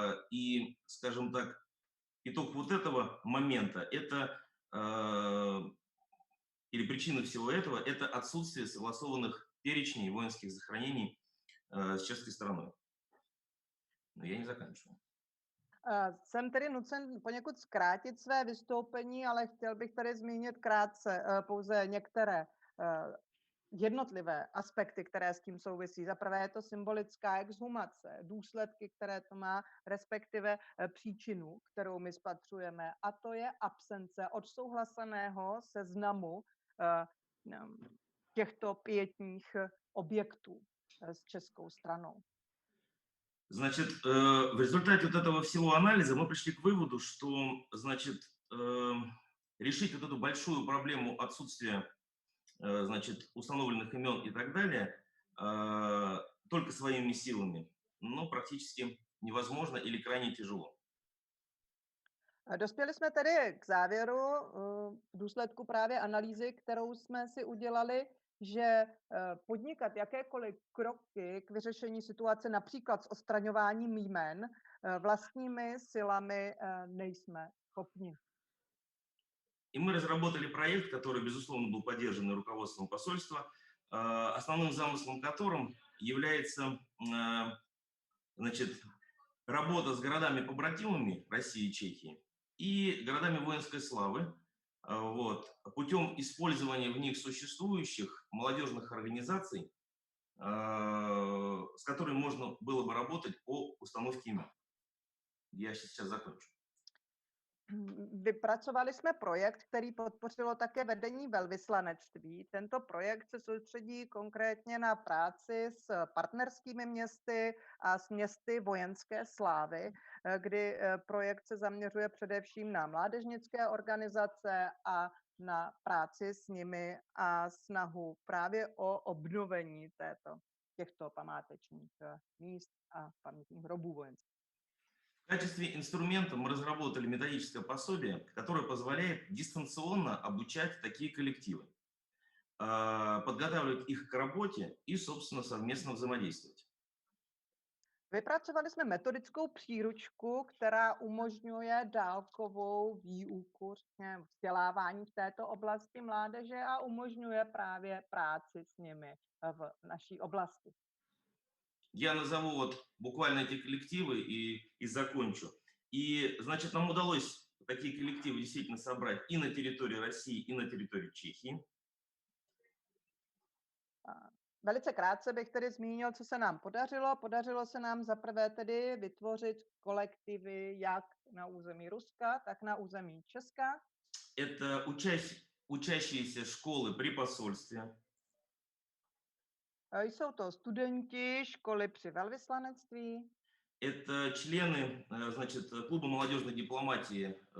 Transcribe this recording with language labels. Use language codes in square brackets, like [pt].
[ru] И, скажем так, итог вот этого момента, это, или причина всего этого, это отсутствие согласованных перечней воинских захоронений с чешской стороной. Но я не заканчиваю. [cs] Jsem tedy nucen poněkud zkrátit své vystoupení, ale chtěl bych tady zmínit krátce pouze některé jednotlivé aspekty, které s tím souvisí. Za prvé je to symbolická exhumace, důsledky, které to má, respektive příčinu, kterou my spatřujeme, a to je absence odsouhlaseného seznamu těchto pietních objektů s českou stranou. [ru] Значит, в результате вот этого всего анализа мы пришли к выводу, что, значит, решить вот эту большую проблему отсутствия, значит, установленных имен и так далее только своими силами, ну, практически невозможно или крайне тяжело. [cs] Dospěli jsme tedy k závěru v důsledku právě analýzy, kterou jsme si udělali, že podnikat jakékoliv kroky k vyřešení situace, například s odstraňováním jmen, vlastními silami nejsme schopni. [ru] И мы разработали проект, который, безусловно, был поддержан руководством посольства, основным замыслом которым является, значит, работа с городами-побратимами России и Чехии и городами воинской славы, вот, путем использования в них существующих молодежных организаций, с которыми можно было бы работать по установке имен. Я сейчас закончу. [cs] Vypracovali jsme projekt, který podpořilo také vedení velvyslanectví. Tento projekt se soustředí konkrétně na práci s partnerskými městy a s městy vojenské slávy, kdy projekt se zaměřuje především na mládežnické organizace a na práci s nimi a snahu právě o obnovení těchto památečních míst a pamětních hrobů vojenských. [ru] В качестве инструмента мы разработали методическое пособие, которое позволяет дистанционно обучать такие коллективы, подготавливать их к работе и, собственно, совместно взаимодействовать. [cs] Vypracovali jsme metodickou příručku, která umožňuje dálkovou výuku, vzdělávání v této oblasti mládeže a umožňuje právě práci s nimi v naší oblasti. [ru] Я назову вот буквально эти коллективы и закончу. И, значит, нам удалось такие коллективы действительно собрать и на территории России, и на территории Чехии. [cs] Velice krátce bych tedy zmínil, co se nám podařilo. Podařilo se nám zaprvé tedy vytvořit kolektivy jak na území Ruska, tak na území Česka. [ru] Это учащиеся школы при посольстве. [cs] Jsou to studenti školy při velvyslanectví. [ru] Это члены, значит, клуба молодежной дипломатии.